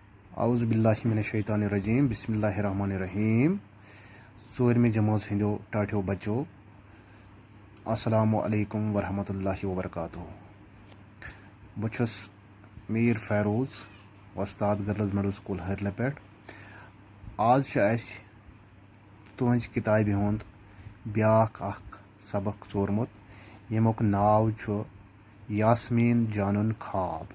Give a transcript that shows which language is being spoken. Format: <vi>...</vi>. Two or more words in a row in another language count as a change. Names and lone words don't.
<ar>أعوذ بالله من الشيطان الرجيم بسم الله الرحمن الرحيم.</ar> <ks>ज़ोरमी जमात हिंदो टाठियो बच्चो</ks> <ar>السلام عليكم ورحمة الله وبركاته.</ar> <ks>बछुस मीर फैरोज़ वस्ताद गर्ल्स मिडल स्कूल हरले पेट। आज तुहंज किताबि हुंद ब्याख अख सबक चोरमुत यमुक नाव छु यास्मीन जानन ख्वाब।</ks>